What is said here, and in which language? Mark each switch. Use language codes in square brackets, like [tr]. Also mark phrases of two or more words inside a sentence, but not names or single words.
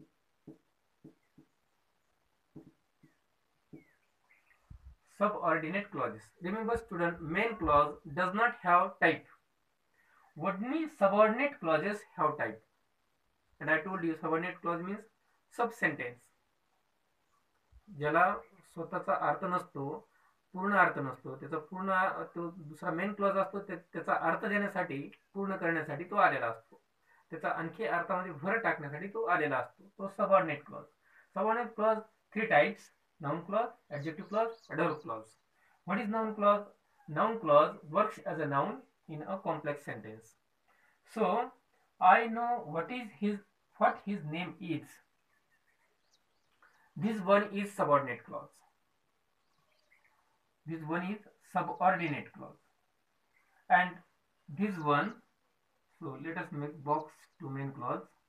[en] Subordinate clauses. Remember student, main clause does not have type. Only subordinate clauses have type. And I told you subordinate clause means sub sentence, [mr] ज्याला स्वतःचा अर्थ नसतो पूर्ण अर्थ नसतो, त्याचा पूर्ण तो दुसरा [en] main clause [mr] असतो, त्याचा अर्थ देण्यासाठी, पूर्ण करण्यासाठी तो आलेला असतो, त्याचा आणखी अर्थामध्ये भर टाकण्यासाठी तो आलेला असतो, तो [en] subordinate clause. subordinate clause 3 types: noun clause, adjective clause, adverb clause. What is noun clause? Noun clause works as a noun in a complex sentence. So I know what his name is. This one is subordinate clause. This one is subordinate clause. And this one, so let us make box to main clause.